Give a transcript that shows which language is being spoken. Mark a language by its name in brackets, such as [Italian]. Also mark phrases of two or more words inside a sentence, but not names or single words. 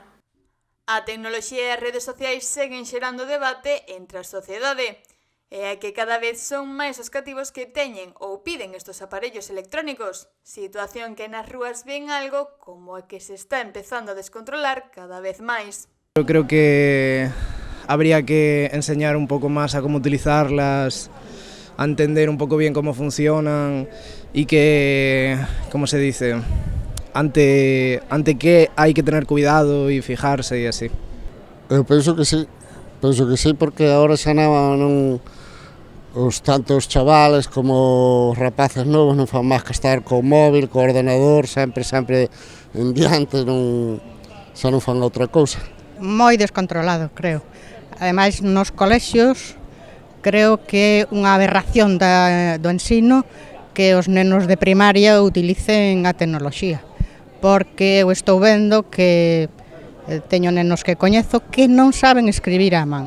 [Galician] A tecnoloxía e as redes sociais seguen xerando debate entre a sociedade. E é que cada vez son máis os cativos que teñen ou piden estes aparellos electrónicos, situación que nas rúas ven algo como a que se está empezando a descontrolar cada vez máis. [Spanish] Yo creo que habría que enseñar un poco más a cómo utilizarlas, a entender un poco bien cómo funcionan y que, ¿cómo se dice?, ante qué hay que tener cuidado y fijarse y así. [Galician] Eu penso que sí porque agora xa non os tantos chavales como os rapaces novos non fan máis que estar co móvil, co ordenador, sempre en diante, xa non fan outra cousa. Moi descontrolado, creo. Ademais, nos colexios, creo que é unha aberración do ensino que os nenos de primaria utilicen a tecnoloxía, porque eu estou vendo que teño nenos que coñezo que non saben escribir á man.